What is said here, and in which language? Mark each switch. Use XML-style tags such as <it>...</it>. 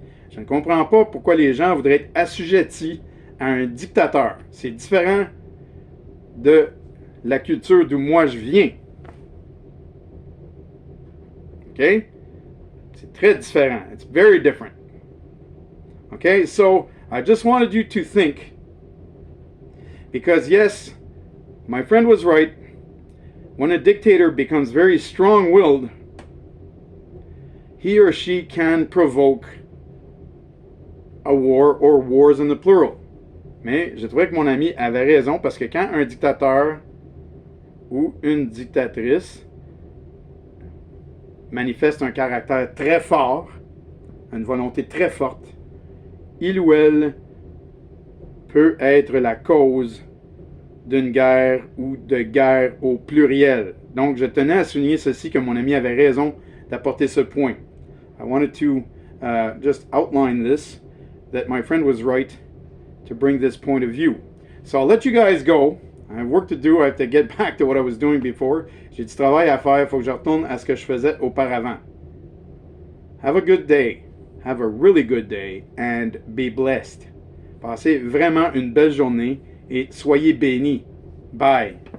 <fr>Je ne comprends pas pourquoi les gens voudraient être assujettis à un dictateur. C'est différent de la culture d'où moi je viens. Okay? C'est très différent.</fr> <en>It's very different.</en> <fr>Okay?</fr> <en>So, I just wanted you to think, because yes, my friend was right. When a dictator becomes very strong-willed, he or she can provoke a war or wars in the plural.</en> <fr>Mais j'ai trouvé que mon ami avait raison, parce que quand un dictateur ou une dictatrice manifeste un caractère très fort, une volonté très forte, il ou elle peut être la cause d'une guerre ou de guerre au pluriel. Donc, je tenais à souligner ceci, que mon ami avait raison d'apporter ce point.</fr> <en>I wanted to just outline this, that my friend was right to bring this point of view. So I'll let you guys go. I have work to do. I have to get back to what I was doing before.</en> <fr>J'ai du travail à faire. Il faut que je retourne à ce que je faisais auparavant.</fr> <en>Have a good day. Have a really good day and be blessed.</en> <fr>Passez vraiment une belle journée et soyez bénis.</fr> <en>Bye.</en>